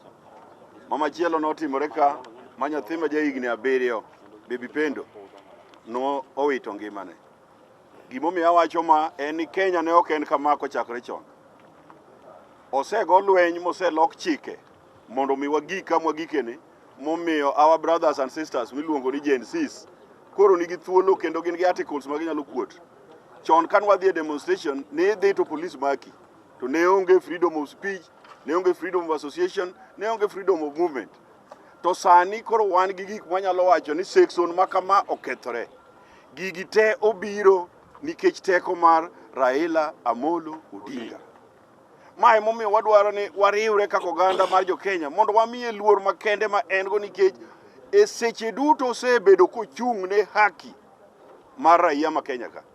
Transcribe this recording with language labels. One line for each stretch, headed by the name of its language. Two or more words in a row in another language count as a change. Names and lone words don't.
Luo (Kenya and Tanzania): Mama chielo notimore ka ma nyathi ma jahigni 7 Baby Pendo no owito ngimane. Gimomiyo awacho ma en ni Kenya ne ok en kama kochakore chon. Osego lweny moselok chike mondo mi wagik kama wagikeni, momiyo
English: our brothers and sisters
Luo (Kenya and Tanzania): miluongo ni Gen Zs koro nigi thuolo kendo gin gi articles ma ginyalo kuot. Chon kan wadhi e demonstration ne dhi to police maki to ne onge
English: freedom of speech,
Luo (Kenya and Tanzania): ne onge
English: freedom of association,
Luo (Kenya and Tanzania): ne onge
English: freedom of movement.
Luo (Kenya and Tanzania): To sani koro wan gi gik manyalo wacho ni section ma kama okethore. Gigi te obiro nikech teko mar Raila Amolo Odinga. Mae momiyo wadwaro ni wariwre kaka oganda mar jo Kenya mondo wamiye luor makende ma en go, nikech e seche duto osebedo kochung' ne haki mar raia ma Kenya ka.